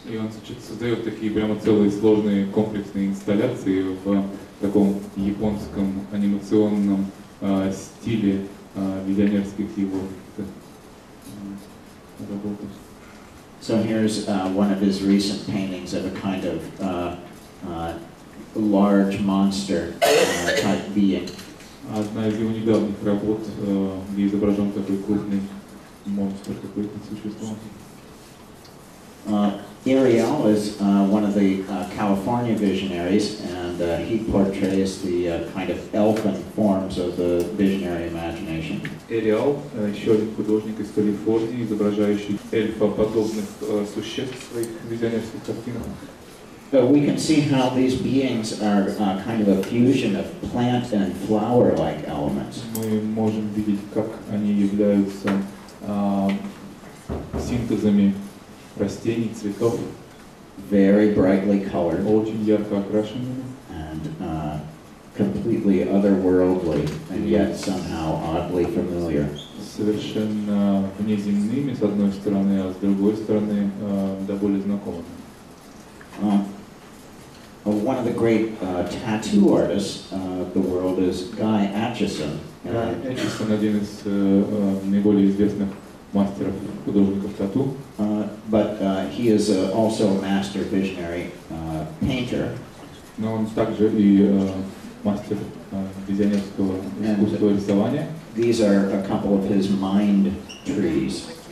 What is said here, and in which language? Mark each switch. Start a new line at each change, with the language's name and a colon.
Russian: И он создает такие прямо целые сложные комплексные инсталляции в таком японском анимационном стиле визионерских его работ.
English: So here's one of his recent paintings of a kind of large monster type being.
Russian: Одна из его недавних работ, где изображен такой крупный монстр, какое-то существо.
English: Ariel is one of the California visionaries, and he portrays the kind of elfin forms of the visionary imagination.
Russian: Ariel, еще один художник из Калифорнии, изображающий эльфоподобных существ в своих визионерских картинах.
English: We can see how these beings are kind of a fusion of plant and flower-like elements.
Russian: Мы можем видеть, как они являются синтезами растений, цветов.
English: Very brightly colored.
Russian: Очень ярко окрашенными.
English: And completely otherworldly, and yet somehow oddly familiar.
Russian: Совершенно внеземными, с одной стороны, а с другой стороны, довольно знакомыми.
English: One of the great tattoo artists of the world is Guy Aitchison.
Russian: Aitchison один из наиболее известных мастеров художников тату.
English: But he is also a master visionary painter.
Russian: Но он также и мастер визионерского искусства рисования.
English: These are a couple of his mind trees.